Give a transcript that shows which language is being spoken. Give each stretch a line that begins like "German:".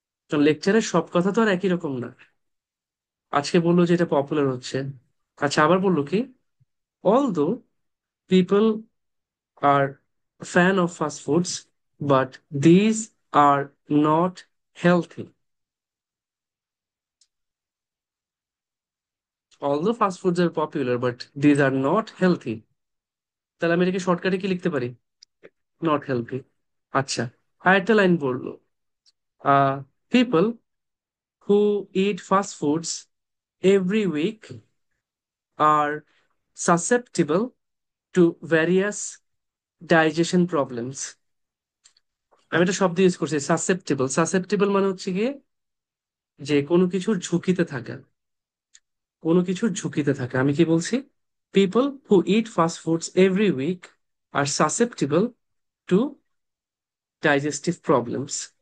Bangla: কারণ লেকচারের সব কথা তো আর একই রকম না। আজকে বললো যে এটা পপুলার হচ্ছে, আচ্ছা আবার বললো কি,
English: Although people are fan of fast foods but these are not healthy. Although fast foods are popular but these are not healthy.
Bangla: তাহলে আমি এটাকে শর্টকাটে কি লিখতে পারি?
English: Not healthy.
Bangla: আচ্ছা, আরেকটা লাইন বললো,
English: People who eat fast foods every week are susceptible to various digestion problems.
Bangla: আমি একটা শব্দ ইউজ করছি, সাসেপ্টেবল। সাসেপ্টেবল মানে হচ্ছে গিয়ে যে কোনো কিছুর ঝুঁকিতে থাকা, কোনো কিছুর ঝুঁকিতে থাকা। আমি কি বলছি?
English: People who eat fast foods every week are susceptible to digestive problems.